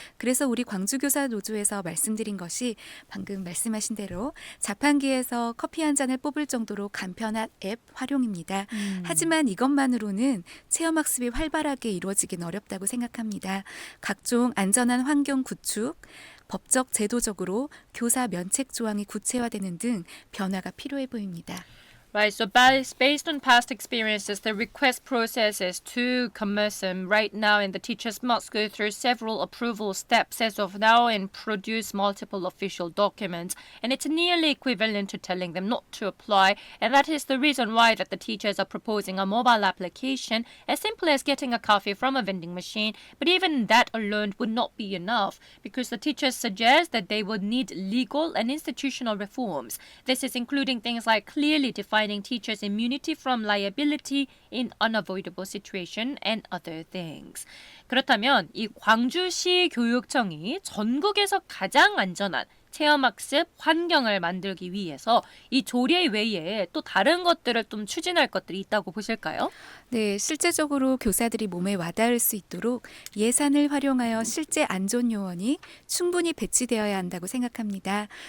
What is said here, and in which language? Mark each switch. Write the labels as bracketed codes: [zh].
[ko] 그래서 우리 광주교사 노조에서 말씀드린 것이 방금 말씀하신 대로 자판기에서 커피 한 잔을 뽑을 정도로 간편한 앱 활용입니다. 하지만 이것만으로는 체험학습이 활발하게 이루어지긴 어렵다고 생각합니다. 각종 안전한 환경 구축, 법적 제도적으로 교사 면책 조항이 구체화되는 등 변화가 필요해 보입니다. [en] Right, so based on past experiences, the request process is too cumbersome right now, and the teachers must go through several approval steps as of now and produce multiple official documents, and it's nearly equivalent to telling them not to apply, and that is the reason why that the teachers are proposing a mobile application as simple as getting a coffee from a vending machine, but even that alone would not be enough, because the teachers suggest that they would need legal and institutional reforms. This is including things like clearly defining teachers' immunity from liability in unavoidable situation and other things. [ko] 그렇다면 이 광주시 교육청이 전국에서 가장 안전한 체험학습 환경을 만들기 위해서 이 조례 외에 또 다른 것들을 좀 추진할 것들이 있다고 보실까요? 네, 실제적으로 교사들이 몸에 와닿을 수 있도록 예산을 활용하여 실제 안전 요원이 충분히 배치되어야 한다고 생각합니다.